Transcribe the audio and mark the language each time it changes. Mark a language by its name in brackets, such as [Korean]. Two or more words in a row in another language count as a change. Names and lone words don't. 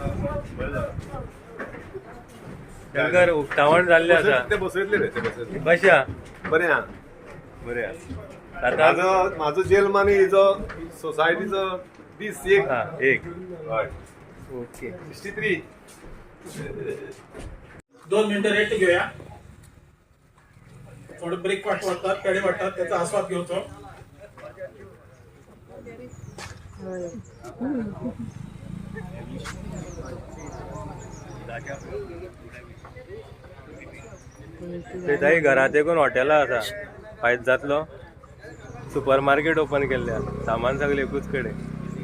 [Konkani] शंकर उक्तावण जाल्लें आसा. ते बसयतले रे, ते बसयतले. कशा बरें आहा. बरें आहा. आतां म्हाजो जेल आनी हेजो सोसायटीचो दीस एक. एक. हय. ओके. 63. [Marathi] 2 मिनिटं रेस्ट घेऊया. थोडं ब्रेकफास्ट वाटतात, पेढे वाटतात, त्याचा आस्वाद घेऊचो. [Konkani] थंय घरात एकूण हॉटेलां आसा. फायदो जातलो. [English] super market [Konkani] ओपन केल्ल्या, सामान सगळें एकूच कडेन.